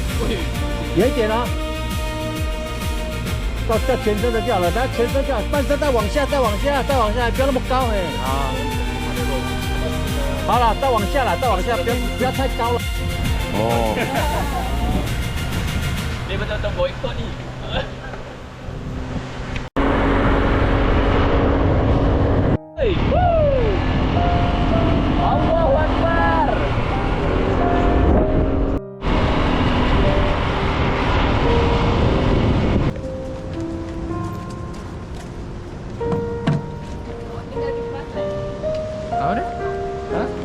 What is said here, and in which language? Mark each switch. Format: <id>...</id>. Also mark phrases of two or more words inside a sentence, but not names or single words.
<zh>远一点哦，到全身的就好了，然后全身就好，半身再往下，再往下，再往下，不要那么高哎。好，好了，再往下了，再往下，不要太高了。 Oh.</zh> <ms>Dia betul-betul boykot ni. Hey.</ms> <ar>الله أكبر.</ar> <ms>Apa dia? Ha?</ms>